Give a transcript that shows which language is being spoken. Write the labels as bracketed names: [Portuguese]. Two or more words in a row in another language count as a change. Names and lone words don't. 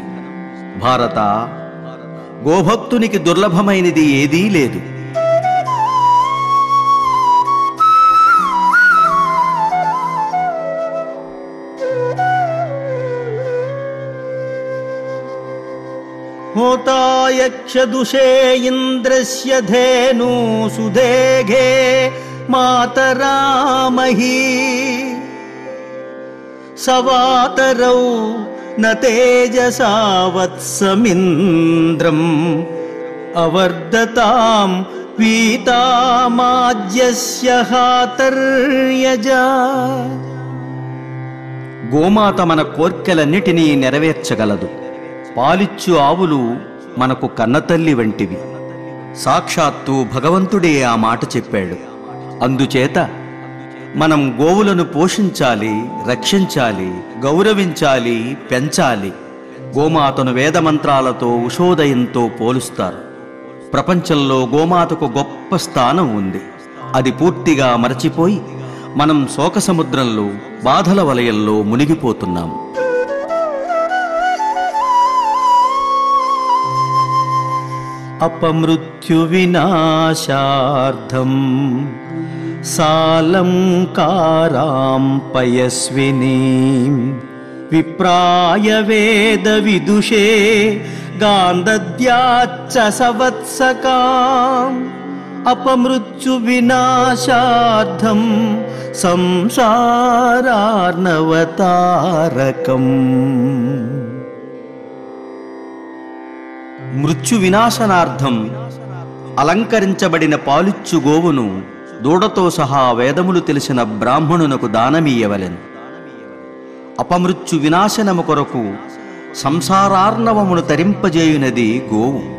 [Telugu] భారత, గోభక్తునికి దుర్లభమైనది ఏదీ లేదు. [Sanskrit] होता यक्षदुषे इन्द्रस्य धेनु सुदेघे मातरामही। सवातरौ न तेजसा वत्समिन्द्रम् अवर्धतां पीतामाज्यस्य हातर्यजा। [Telugu] గోమాత మన కోర్కెలన్నిటినీ నెరవేర్చగలదు. పాలిచ్చు ఆవులు మనకు కన్నతల్లి వంటివి. సాక్షాత్తు భగవంతుడే ఆ మాట చెప్పాడు. అందుచేత మనం గోవులను పోషించాలి, రక్షించాలి, గౌరవించాలి, పెంచాలి. గోమాతను వేదమంత్రాలతో, ఉషోదయంతో పోలుస్తారు. ప్రపంచంలో గోమాతకు గొప్ప స్థానం ఉంది. అది పూర్తిగా మరచిపోయి మనం శోకసముద్రంలో, బాధల వలయంలో మునిగిపోతున్నాం. [Sanskrit] अपमृत्युविनाशार्थं सालंकारां पयस्विनीं विप्राय वेदविदुषे गान्धद्याच्च सवत्सकाम्। अपमृत्युविनाशार्थं संसारार्णवतारकम्। [Telugu] మృత్యు వినాశనార్థం అలంకరించబడిన పాలిచ్చు గోవును దూడతో సహా వేదములు తెలిసిన బ్రాహ్మణునకు దానమీయవలెను. అపమృత్యు వినాశనము కొరకు సంసారార్ణవమును తరింపజేయునది గోవు.